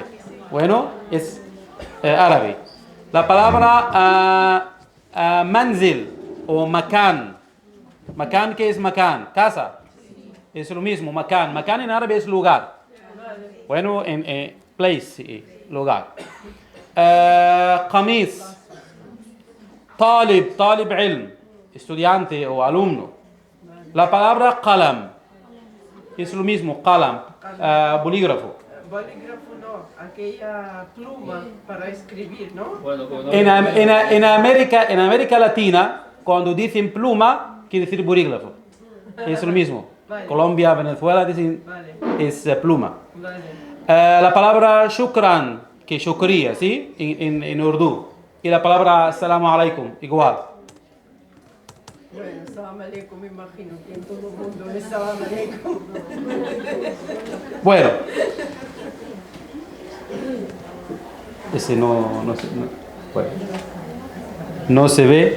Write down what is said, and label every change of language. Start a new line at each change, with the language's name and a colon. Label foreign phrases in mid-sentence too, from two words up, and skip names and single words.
Spanish: Bueno, es árabe. La palabra manzil o makan. Makan, ¿qué es makan? Casa. Es lo mismo, makan. Makan en árabe es lugar. Bueno, en place, lugar.
Arabic: قميص. طالب علم.
Spanish: Estudiante o alumno. La palabra qalam. Es lo mismo, qalam. Bolígrafo. Bolígrafo no, aquella pluma para escribir, ¿no? Bueno, En América Latina, cuando dicen pluma, quiere decir bolígrafo. Es lo mismo. Vale. Colombia, Venezuela dicen Vale, es pluma. vale. La palabra shukran, que es shukriya, ¿sí? En urdu. Y la palabra
Arabic: السلام عليكم,
Spanish: igual. Bueno,
Arabic: سلام عليكم,
Spanish: me imagino que en todo el mundo es
Arabic: سلام عليكم.
Spanish: Bueno. Ese no se ve.